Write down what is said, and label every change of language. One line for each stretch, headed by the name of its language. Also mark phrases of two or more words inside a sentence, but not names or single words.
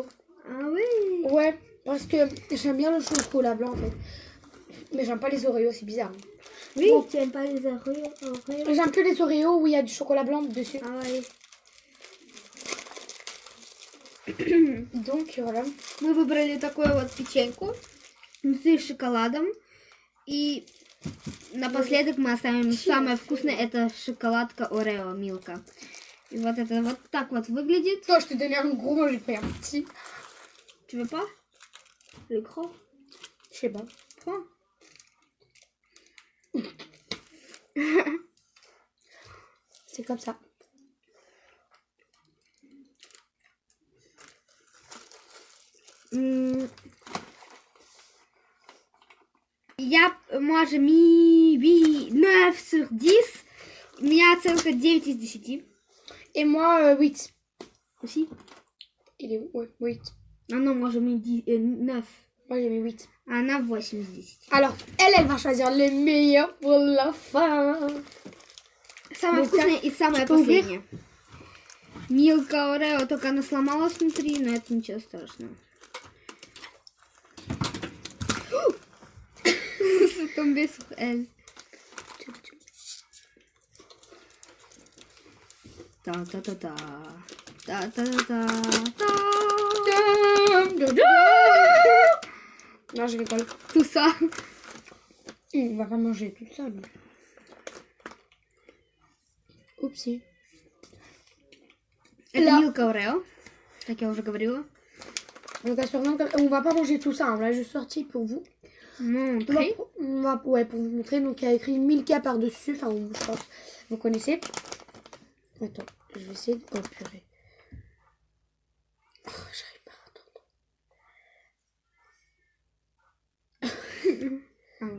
French: Ah oui. Ouais, parce que j'aime bien le chocolat blanc en fait. Mais j'aime pas les Oreos, c'est bizarre. Oui, Bon. tu aimes pas les Oreos? J'aime que les Oreos où il y a du chocolat blanc dessus. Ah ouais. Donc voilà.
Russian: Мы выбрали такую вот печеньку внутри с шоколадом. И напоследок мы оставим самое вкусное, это шоколадка Орео Милка. И вот это вот так вот выглядит.
French: Toi, je te donnais un gros, moi j'ai pris un petit. Tu veux pas? Le gros? Je sais pas. Prends. C'est comme ça. Moi j'ai mis 9 sur 10.
Russian: У меня оценка 9 из 10.
French: Et moi, 8. Aussi? Il est où? Ouais, 8. Ah non, moi j'ai mis 9. Moi j'ai mis 8.
Russian: Она 8 из 10.
French: Alors, elle va choisir le meilleur pour la fin.
Russian: Самое Ну-ка, вкусное и самое что, вверх? последнее. Милка Орео, только она сломалась внутри, но это ничего страшного.
French: C'est tombé sur elle. Ta-ta-ta-ta. Ta-ta-ta-ta. Non, je rigole. Tout ça. On va pas manger tout ça. Lui. Oupsie.
Russian: Это
French: Là.
Russian: Милка Орео. как я уже говорила.
French: Donc, on va pas manger tout ça. On l'a juste sorti pour vous.
Russian: Ну,
French: Ouais, pour vous montrer. Donc, il y a écrit Milka par-dessus. Enfin, je pense, vous connaissez. Attends, je vais essayer de... Oh, purée. Oh, j'arrive pas à entendre.